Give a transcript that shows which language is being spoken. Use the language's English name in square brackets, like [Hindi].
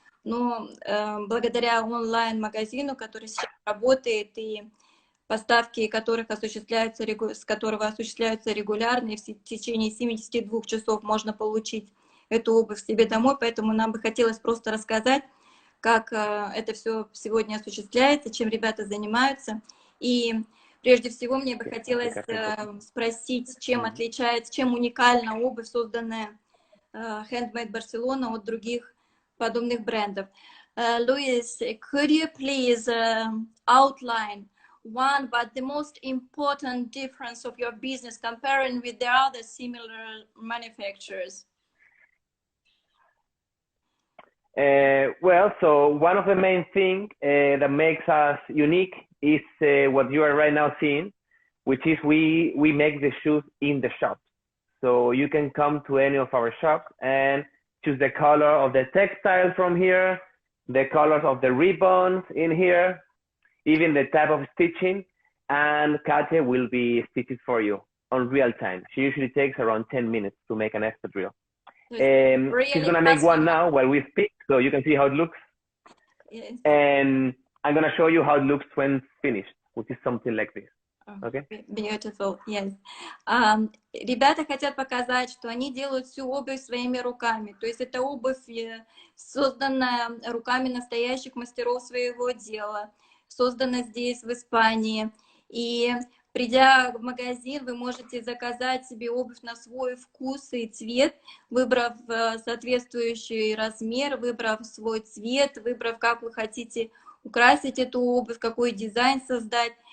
[Russian] Но благодаря онлайн-магазину, который сейчас работает, и поставки которых с которого осуществляются регулярно, и в течение 72 часов можно получить эту обувь себе домой, поэтому нам бы хотелось просто рассказать, как это все сегодня осуществляется, чем ребята занимаются. И прежде всего мне бы хотелось спросить, чем отличается, чем уникальна обувь, созданная Handmade Barcelona от других подобных брендов. [English] Luis, could you please outline one but the most important difference of your business comparing with the other similar manufacturers? Well, so one of the main things that makes us unique is what you are right now seeing, which is we make the shoes in the shop. So you can come to any of our shops and choose the color of the textile from here, the colors of the ribbons in here, even the type of stitching, and Katya will be stitched for you on real time. She usually takes around 10 minutes to make an espadrille. Really she's gonna make one now while we speak, so you can see how it looks. Yes. And I'm gonna show you how it looks when finished, which is something like this. Okay? Beautiful, yes. [Russian] Ребята хотят показать, что они делают всю обувь своими руками. То есть это обувь, созданная руками настоящих мастеров своего дела, создана здесь, в Испании. И придя в магазин, вы можете заказать себе обувь на свой вкус и цвет, выбрав соответствующий размер, выбрав свой цвет, выбрав, как вы хотите украсить эту обувь, какой дизайн создать.